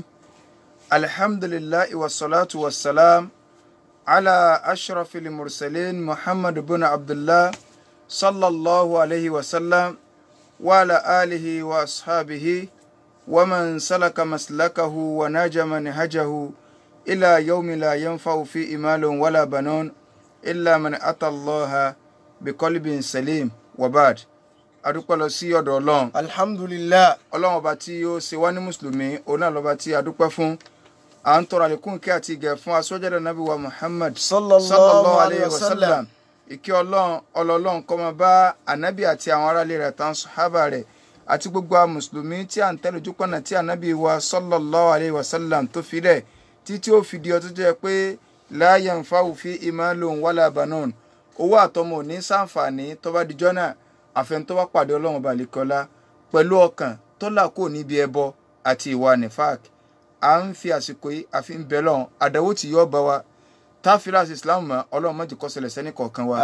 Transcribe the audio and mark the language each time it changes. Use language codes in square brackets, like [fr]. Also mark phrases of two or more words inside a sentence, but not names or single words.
[ar] الحمد لله والصلاة والسلام على أشرف المرسلين محمد بن عبد الله صلى الله عليه وسلم وعلى آله وأصحابه ومن سلك مسلكه ونجى منهجه إلى يوم لا ينفع فيه مال ولا بنون إلا من أتى الله بقلب سليم. [yo] وبعد adúpẹ́ lọ sí ọ̀dọ̀ Ọlọ́run. Alhamdulillah. Ọlọ́run ọba tí ó ṣe wá ní mùsùlùmí, òun náà lọ́ba tí adúpẹ́ fún. À ń tọrọ àlékún kí àti ìgẹ̀ fún aṣọ́jáde Nábì wa Muhammad [ar] صلى الله عليه وسلم. [yo] Ìkẹ́ Ọlọ́run kó máa bá ànábì àti àwọn aráalé rẹ̀ tán sàhábà rẹ̀ àti gbogbo àwọn mùsùlùmí tí à ń tẹ̀lé ojú pọ̀nà tí ànábì wa [ar] صلى الله عليه وسلم [yo] tó fi rẹ̀ títí ó fi di ọtún jẹ́ pé [ar] لا ينفع فيه مال ولا بنون. [yo] Owó àtọmọ ò ní ṣàǹfààní tó bá dijọ́ náà àfẹn tó bá pàdé Ọlọ́run balẹ̀kọ́lá pẹ̀lú ọkàn tó là kò níbi ẹbọ àti ìwà nifak. À ń fi àsìkò yìí àfi ń bẹ lọ́run àdánwò tí yóò bá wa táfíláàsì Islam mọ́ Ọlọ́run má jẹ́ kó ṣẹlẹ̀ sẹ́ni kọ̀ọ̀kan wa.